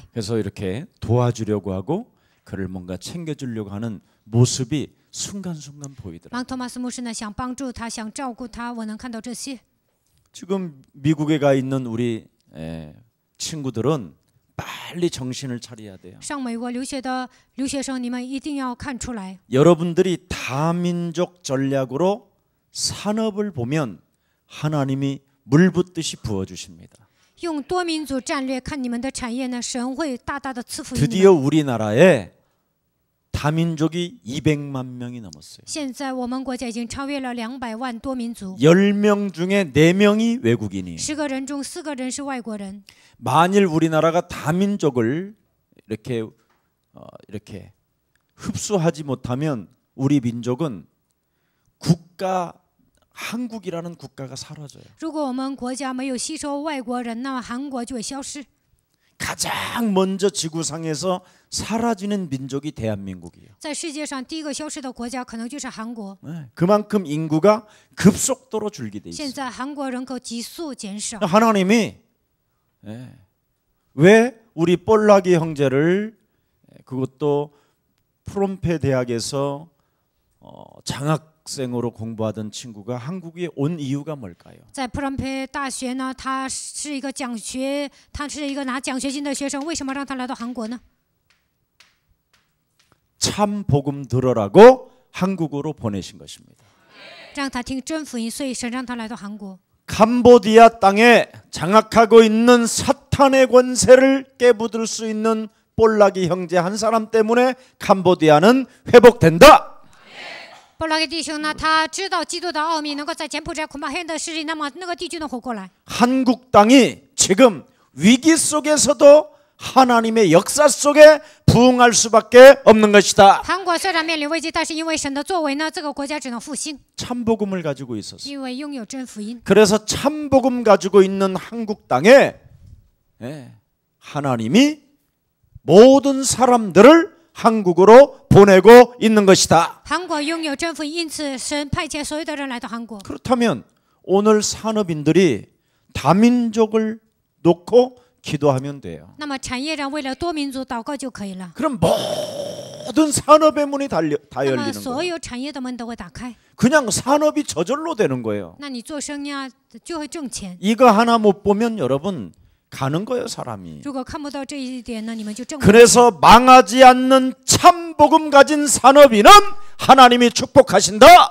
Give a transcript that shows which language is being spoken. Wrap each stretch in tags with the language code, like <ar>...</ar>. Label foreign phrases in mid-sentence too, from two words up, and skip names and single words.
<ko>그래서 이렇게 도와주려고 하고 그를 뭔가 챙겨주려고 하는 모습이 순간순간 보이더라고요.</ko> <zh>芒托马斯牧师呢，想帮助他，想照顾他，我能看到这些。</zh> <ko>지금 미국에 가 있는 우리 친구들은 빨리 정신을 차려야 돼요.</ko> <zh>上美国留学的留学生，你们一定要看出来。</zh> <ko>여러분들이 다민족 전략으로 산업을 보면 하나님이 물 붓듯이 부어 주십니다.</ko> <zh>用多民族战略看你们的产业呢，神会大大的赐福于你</zh> <ko>드디어</ko> <zh>们。</zh> <ko>우리나라에 다민족이 200만 명이 넘었어요.</ko> <zh>现在我们国家已经超越了200万多民族，</zh> <ko>10명 중에 4명이 외국인이에요.</ko> <zh>10 个人中4个人是外国人。</zh> <ko>만일 우리나라가 다민족을 이렇게 흡수하지 못하면 우리 민족은 국가 한국이라는 국가가 사라져요.</ko> <zh>如果我们国家没有吸收外国人，那么韩国就会消失。</zh> <ko>가장 먼저 지구상에서 사라지는 민족이 대한민국이에요.</ko> <zh>在世界上第一个消失的国家可能就是韩国。</zh> <ko>그만큼 인구가 급속도로 줄게 돼</ko> <zh>现</zh> <ko>있어요.</ko> <zh>在韩国人口急速减少，</zh> <ko>하나님이 왜 우리 볼라기 형제를 그것도 프롬페 대학에서 장학생으로 공부하던 친구가 한국에 온 이유가 뭘까요?</ko> <zh>在普朗佩大学呢，他是一个拿奖学金的学生，为什么让他来到韩国呢？</zh> <ko>참 복음 들으라고 한국으로 보내신 것입니다.</ko> <zh>让他听真福音，所以神让他来到韩国。</zh> <ko>캄보디아 땅에 장악하고 있는 사탄의 권세를 깨부들 수 있는 볼라기 형제 한 사람 때문에 캄보디아는 회복된다.</ko> <zh>波拉吉弟兄呢，他知道基督的奥秘，能够在柬埔寨捆绑黑暗的势力，那么那个地区能活过来。</zh> <ko>한국 땅이 지금 위기 속에서도 하나님의 역사 속에 부흥할 수밖에 없는 것이다.</ko> <zh>韩国虽然面临危机，但是因为神的作为呢，这个国家只能复兴，</zh> <ko>참복음을 가지고 있었어요.</ko> <zh>因为拥有真福音。</zh> <ko>그래서 참복음 가지고 있는 한국 땅에 하나님이 모든 사람들을 한국으로 보내고 있는 것이다.</ko> <zh>韩国拥有真福音，因此神派遣所有的人来到韩国。</zh> <ko>그렇다면 오늘 산업인들이 다민족을 놓고 기도하면 돼요.</ko> <zh>那么产业上为了多民族祷告就可以了。</zh> <ko>그럼 모든 산업의 문이 다</ko> <zh>那么</zh> <ko>열리는</ko> <zh>所</zh> <ko>거예요.</ko> <zh>有产业的门都会打开，</zh> <ko>그냥 산업이 저절로 되는 거예요.</ko> <zh>那你做生意啊就会挣钱。</zh> <ko>이거 하나 못 보면 여러분 가는 거예요, 사람이.</ko> <zh>如果看不到这一点呢，你们就挣不。</zh> <ko>그래서 망하지 않는 참복음 가진 산업인은 하나님이 축복하신다.</ko>